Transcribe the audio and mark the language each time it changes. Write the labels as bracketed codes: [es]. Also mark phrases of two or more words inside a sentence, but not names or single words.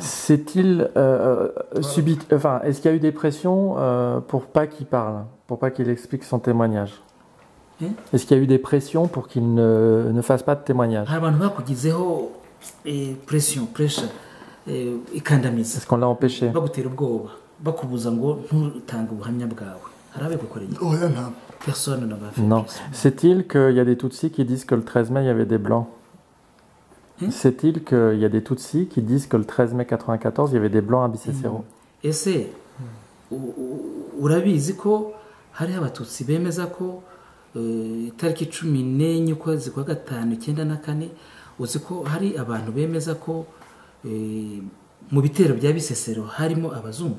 [fr] C'est-il est-ce qu'il y a eu des pressions pour pas qu'il parle, pour pas qu'il explique son témoignage? Est-ce qu'il y a eu des pressions pour qu'il ne fasse pas de témoignage? Pression, pressure, ikandamiza. Est-ce qu'on l'a empêché? [rw] Bagutera ubwoba, bakubuza ngo ntutange ubuhamya bwawe. [fr] Personne ne va faire. Non. C'est-il qu'il y a des Tutsis qui disent que le 13 mai, il y avait des Blancs? C'est-il qu'il y a des Tutsis qui disent que le 13 mai 94, il y avait des Blancs à Bisesero? [rw] Ese urabizi ko hari abatutsi bemeza ko itariki 14 ukwezi kwa gatanu 94 uzi ko hari abantu bemeza ko mu bitero bya Bisesero harimo abazungu?